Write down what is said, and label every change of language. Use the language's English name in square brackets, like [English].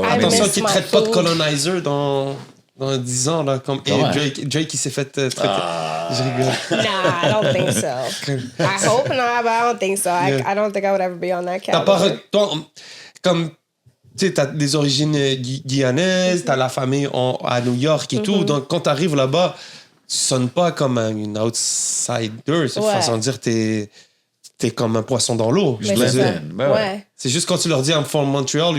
[French] Attention qu'il ne traite pas de colonizer dans 10 ans, là, comme Drake qui s'est fait traiter. Je rigole. [English] Nah, I don't think so. I hope not, but I don't think so. I don't think I would ever be on that caliber. [French] Comme, tu sais, t'as des origines guyanaises, t'as la famille à New York et tout. Donc, quand t'arrives là-bas, tu sonnes pas comme une outsider. C'est façon de dire, t'es comme un poisson dans l'eau. C'est juste quand tu leur dis [English] I'm from Montreal,